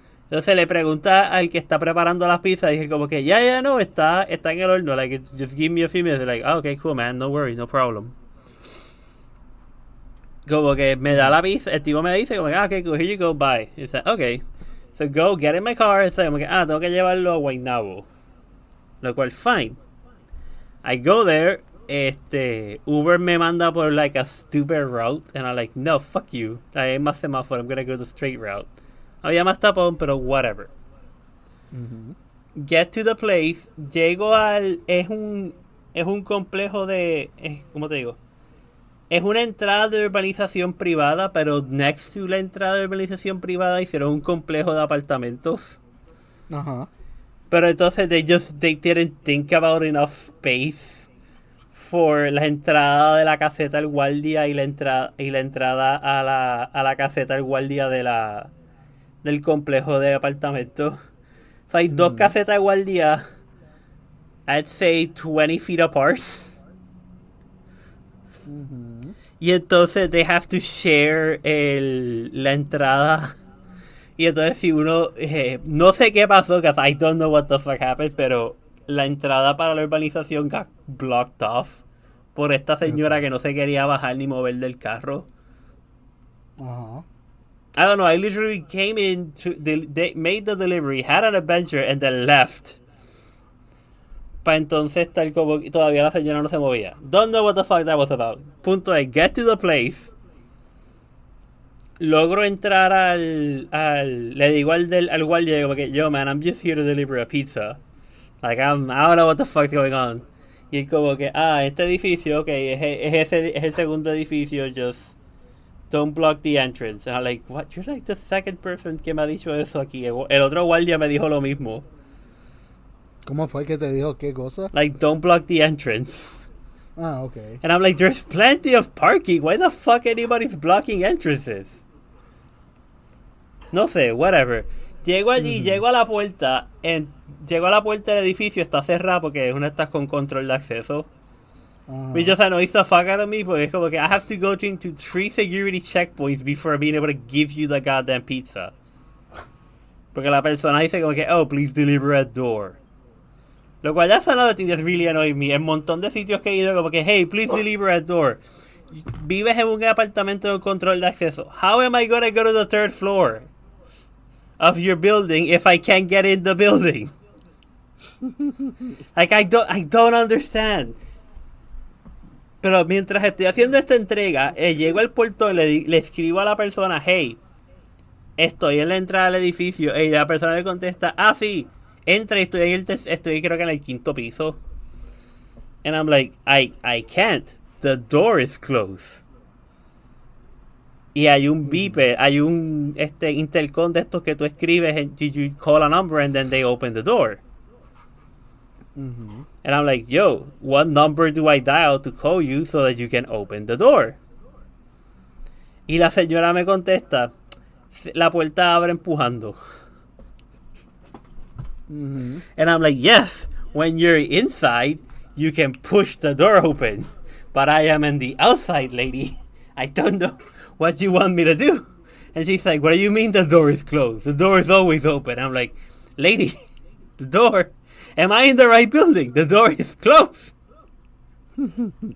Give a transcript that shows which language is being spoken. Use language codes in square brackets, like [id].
[es] Entonces le pregunta al que está preparando las pizzas, dije como que, no, está en el horno, [en] like, just give me a few minutes. Like, okay, cool, man, no worries, no problem. [es] Como que me da la pizza, el tipo me dice como que, [en] okay, cool, here you go, bye. It's like, okay, so go, get in my car. It's like, [es] como que, tengo que llevarlo a Guaynabo. Lo cual, fine. [en] I go there, [es] Uber me manda por [en] like a stupid route, and I'm like, no, fuck you. [es] Hay más semáforo, [en] I'm gonna go the straight route. [es] Había más tapón, pero whatever. Mm-hmm. [en] Get to the place, [es] llego es un complejo de, ¿cómo te digo? Es una entrada de urbanización privada, pero [en] next to [es] la entrada de urbanización privada hicieron un complejo de apartamentos. Uh-huh. Pero entonces [en] they didn't think about enough space for [es] la entrada de la caseta del guardia y la entrada a la caseta del guardia del complejo de apartamentos. O sea, hay dos casetas de guardia, [en] I'd say 20 feet apart. Mm-hmm. [es] Y entonces [en] they have to share [es] la entrada. Y entonces si uno, no sé qué pasó, [en] because I don't know what the fuck happened, [es] pero la entrada para la urbanización [en] got blocked off [es] por esta señora que no se quería bajar ni mover del carro. Uh-huh. [en] I don't know, I literally came in, they made the delivery, had an adventure, and then left. [es] Para entonces estar como, todavía la señora no se movía. [en] Don't know what the fuck that was about. [es] Punto es, [en] get to the place. [es] Logro entrar le digo al guardia como que, [en] yo man, I'm just here to deliver a pizza. Like, I don't know what the fuck's going on. [es] Y él como que, este edificio, okay, es el segundo edificio, [en] just don't block the entrance. And I'm like, what? You're like the second person [es] que me ha dicho eso aquí. El otro guardia me dijo lo mismo. ¿Cómo fue que te dijo qué cosa? [en] Like, don't block the entrance. Okay. And I'm like, there's plenty of parking. Why the fuck anybody's blocking entrances? [es] No sé, whatever. Llego allí, llego a la puerta del edificio, está cerrada porque es una de estas con control de acceso. [en] Which just annoys the fuck out of me, [es] porque es como que [en] I have to go into 3 security checkpoints before being able to give you the goddamn pizza. [es] Porque la persona dice como que, [en] please deliver at door. [es] Lo cual, [en] that's another thing that really annoys me. [es] En un montón de sitios que he ido como que, [en] hey, please deliver at door. [es] Vives en un apartamento con control de acceso. [en] How am I gonna go to the 3rd floor of your building if I can't get in the building? Like, I don't understand. [es] Pero mientras estoy haciendo esta entrega, llego al portón y le escribo a la persona, hey, estoy en la entrada del edificio. Y la persona me contesta, sí, entra y estoy creo que en el 5º piso. [en] And I'm like, I can't. The door is closed. [es] Y hay un beeper, hay un intercom de estos que tú escribes [en] and you call a number and then they open the door. Mm-hmm. And I'm like, yo, what number do I dial to call you so that you can open the door? [es] Y la señora me contesta, la puerta abre empujando. Mm-hmm. [en] And I'm like, yes, when you're inside, you can push the door open. But I am in the outside, lady. I don't know what you want me to do. And she's like, what do you mean the door is closed? The door is always open. I'm like, lady, the door. Am I in the right building? The door is closed. And